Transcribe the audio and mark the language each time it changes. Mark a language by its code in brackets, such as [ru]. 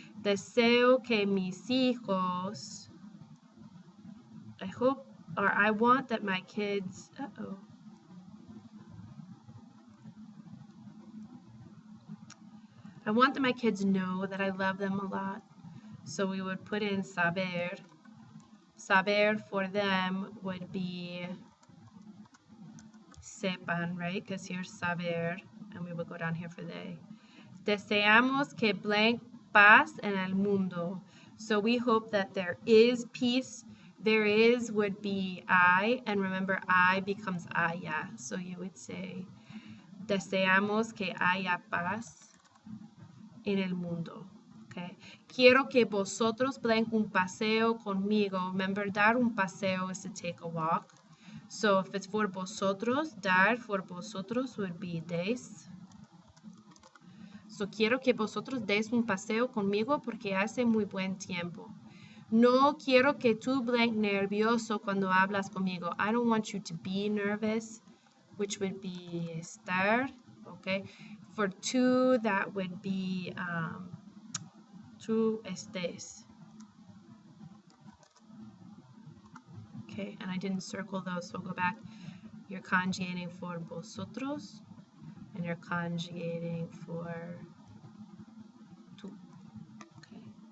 [es] Deseo que mis hijos, [en] I hope, or I want that my kids, I want that my kids know that I love them a lot. So we would put in saber. Saber for them would be sepan, right? Because here's saber, and we would go down here for they. [es] Deseamos que blank paz en el mundo. [en] So we hope that there is peace. There is would be I, and remember I becomes haya. So you would say, [es] deseamos que haya paz en el mundo. Okay. Quiero que vosotros blank un paseo conmigo. [en] Remember, [es] dar un paseo [en] is to take a walk. So if it's for vosotros, dar for vosotros would be des. So quiero que vosotros des un paseo conmigo porque hace muy buen tiempo. [es] No quiero que tú blank nervioso cuando hablas conmigo. [en] I don't want you to be nervous, which would be estar, okay? For tú, that would be tú estés. Okay, and I didn't circle those, so I'll go back. You're conjugating for vosotros, and you're conjugating for tú. Okay.